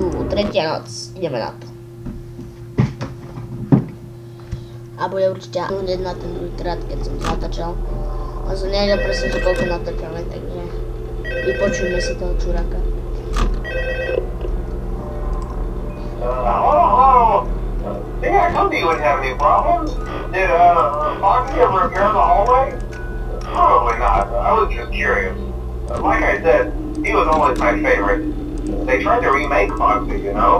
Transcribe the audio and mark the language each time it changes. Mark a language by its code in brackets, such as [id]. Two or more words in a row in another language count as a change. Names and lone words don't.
[sk] tretia noc. Ideme na to. A bude určite hneď na ten druhý krát, keď som to natáčal. A som nevedel presne, že koľko natáčame, takže vypočujme si toho čuraka. [en] Hello. Think I told you wouldn't have any problems. Did Foxy ever appear in the hallway? Probably not. I was just curious. Like I said, he was always my favorite. They tried to remake Foxy, you know?